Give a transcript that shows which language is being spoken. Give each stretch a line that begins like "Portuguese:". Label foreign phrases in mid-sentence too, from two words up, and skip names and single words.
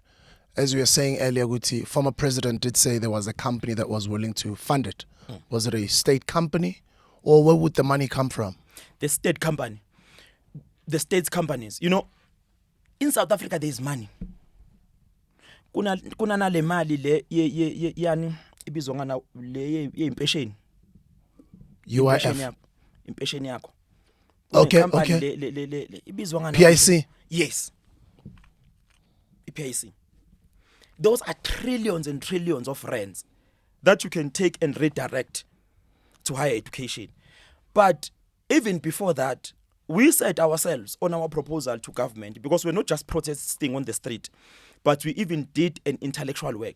English: As we were saying earlier, Guti, former president did say there was a company that was willing to fund it. Was it a state company? Or where would the money come from? The state company. The state's companies. You know, in South Africa there is money.
Zulu: Kuna na le mali le yani ibizwa ngana le impesheni. UIF. Impesheni yakho.
English: Okay.
Zulu: Ibizwa ngana PIC.
English: Yes. PIC. Those are trillions and trillions of rands that you can take and redirect to higher education. But even before that, we set ourselves on our proposal to government, because we're not just protesting on the street, but we even did an intellectual work.